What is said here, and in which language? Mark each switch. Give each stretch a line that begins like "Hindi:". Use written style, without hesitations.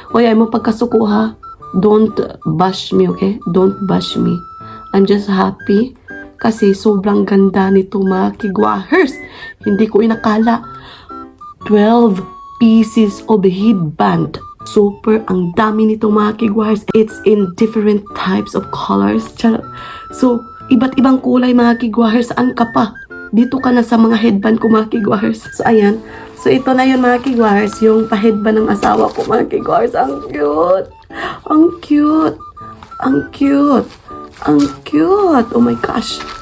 Filipino: Hoy, ay mo pagkasuko ha.
English: Don't bash me, okay? Don't bash me. I'm just happy
Filipino: kasi sobrang ganda nito mga kigwahers. Hindi ko inakala. 12 pieces of headband. Super ang dami nito mga kigwahers.
English: It's in different types of colors.
Filipino: Charot. So, iba't ibang kulay mga kigwahers. Saan ka pa? Dito ka na sa mga headband ko mga kigwahers. So, ayan. So, ito na yun mga kigwahers. Yung pa-headband ng asawa ko mga kigwahers. Ang cute. Ang cute. Ang cute. Ang cute. Oh my gosh.